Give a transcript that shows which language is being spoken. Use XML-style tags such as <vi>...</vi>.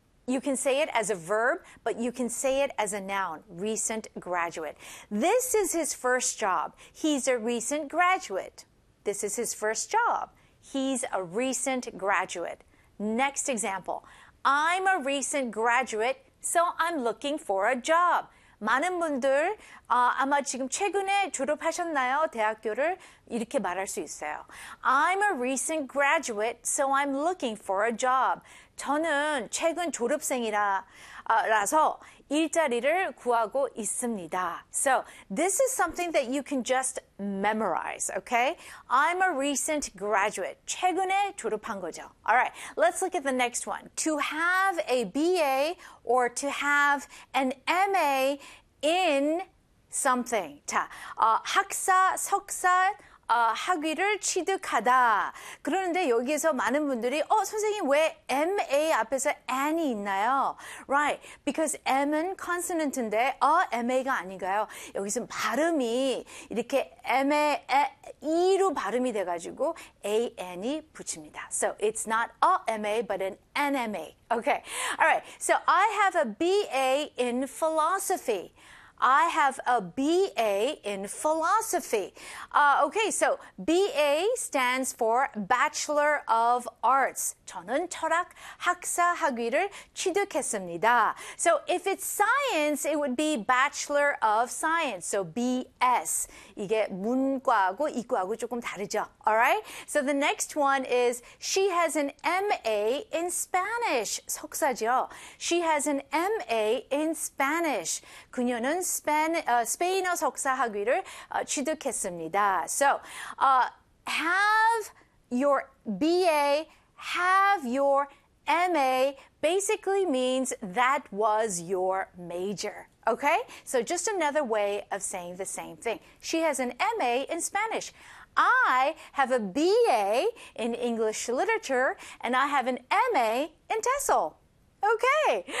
<en>You can say it as a verb, but you can say it as a noun, recent graduate. This is his first job. He's a recent graduate. This is his first job. He's a recent graduate. Next example. I'm a recent graduate, so I'm looking for a job.</en> <ko>많은 분들, 아마 지금 최근에 졸업하셨나요? 대학교를? 이렇게 말할 수 있어요.</ko> <en>I'm a recent graduate, so I'm looking for a job.</en> <ko>저는 최근 졸업생이라서 일자리를 구하고 있습니다.</ko> <en>So, this is something that you can just memorize, okay? I'm a recent graduate.</en> <ko>최근에 졸업한 거죠.</ko> <en>All right, let's look at the next one. To have a BA or to have an MA in something.</en> <ko>자, 학사, 석사, 학위를 취득하다. 그러는데 여기에서 많은 분들이, 선생님, 왜 MA 앞에서 an이 있나요?</ko> <en>Right. Because</en> <ko>M은 consonant인데, MA가 아닌가요? 여기서 발음이 이렇게 M에, E로 발음이 돼가지고, an이 붙입니다.</ko> <en>So it's not a MA, but an NMA. Okay. All right. So I have a BA in philosophy. I have a BA in philosophy. Okay, so BA stands for Bachelor of Arts.</en> <ko>저는 철학 학사 학위를 취득했습니다.</ko> <en>So if it's science, it would be Bachelor of Science. So BS.</en> <ko>이게 문과하고 이과하고 조금 다르죠.</ko> <en>All right? So the next one is she has an MA in Spanish.</en> <ko>석사죠.</ko> <en>She has an MA in Spanish.</en> <ko>그녀는 스페인어 석사 학위를 취득했습니다.</ko> <en>So, have your BA, have your MA basically means that was your major. Okay? So, just another way of saying the same thing. She has an MA in Spanish. I have a BA in English literature, and I have an MA in TESOL. Okay.</en>